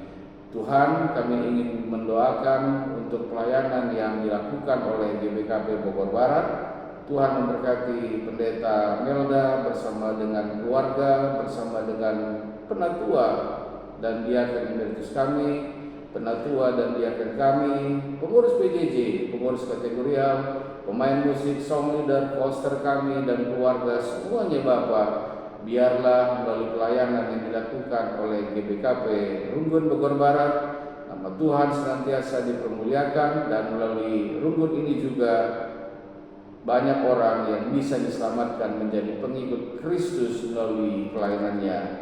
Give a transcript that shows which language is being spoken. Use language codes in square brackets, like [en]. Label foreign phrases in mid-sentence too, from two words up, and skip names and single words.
[id] Tuhan, kami ingin mendoakan untuk pelayanan yang dilakukan oleh GBKP Bogor Barat. Tuhan memberkati Pendeta Melda bersama dengan keluarga, bersama dengan penatua dan diaken emeritus kami, penatua dan diaken kami, pengurus PJJ, pengurus kategorial, pemain musik, [en] song leader, [id] poster kami dan keluarga semuanya Bapa. Biarlah melalui pelayanan yang dilakukan oleh GBKP Runggun Bogor Barat, nama Tuhan senantiasa dipermuliakan, dan melalui Runggun ini juga banyak orang yang bisa diselamatkan menjadi pengikut Kristus melalui pelayanannya.